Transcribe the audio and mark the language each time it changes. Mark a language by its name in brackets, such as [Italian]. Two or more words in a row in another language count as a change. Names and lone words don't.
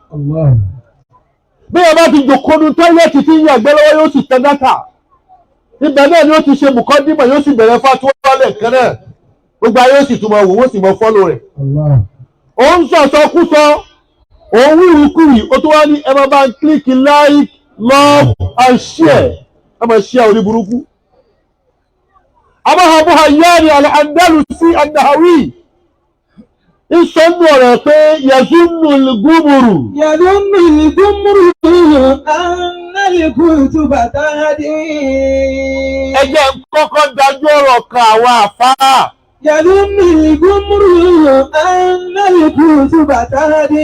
[Yoruba] Bí ẹ bá ti jòkónú tọ́lẹ̀tì tí ń yàgbẹ́ lọ́wọ́ yóò sì tẹ dátà. Ibẹ̀ náà ni ó ti ṣe mùkọ́dímọ̀ yóò sì bẹ̀rẹ̀ fátúwọ́lẹ̀ kan náà. Gbogbo ayé ó sì tún máa wò wọ́n sì máa fọ́lò rẹ̀. Ó ń sọ̀sọ́ kú sọ, òun wíwíkúwì, ó tó wá ní ẹ máa bá ń kílíkì [English] like, love and share. [Yoruba] Ẹ máa share orí burúkú. Abu Hayyan al-Andalusi an-Nahawi ìsọ̀nù ọ̀rọ̀ pé [Arabic] يظن الغمر. يظن الغمر أن الكتب تهدي. [Yoruba] Ẹ jẹ́ kọ́kọ́ dájú ọ̀rọ̀ kan àwọn àfáà. [Arabic] يظن الغمر أن الكتب تهدي.